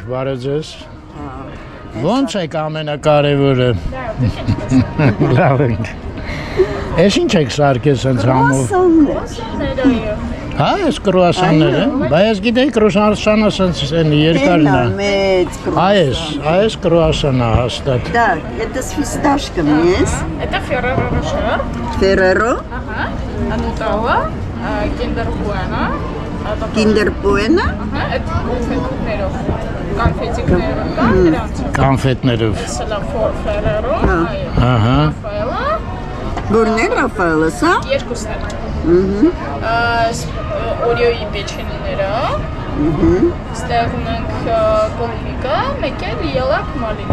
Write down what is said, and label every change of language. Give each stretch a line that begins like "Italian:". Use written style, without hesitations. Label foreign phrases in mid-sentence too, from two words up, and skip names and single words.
Armenian: բարև ձեզ։ Ոնց եք ամենակարևորը։ Լավ ենք։ Էս ինչ եք սարքես հենց համով։ Հա, ես կրուասանները, բա ես գիտեի կրուասանը սենց են երկարն է։ Այս կրուասանը հաստատ։
Russian: Так, это с фисташками есть. Это Ferrero Rocher. Ferrero, Ага. Nutella, Kinder Bueno. Kinder Bueno.
Armenian: Ահա, այդ կոնֆետիկներով կան դրանց։ Կոնֆետներով։ Սա Ferrero, Ահա։ Raffaella, Որն է Ռաֆայելը, սա։ երկուսն են։ Օրիոյի պեչենիները։ Ստեղ ունենք կոմիկա, մեկ էլ ելակ մալինա։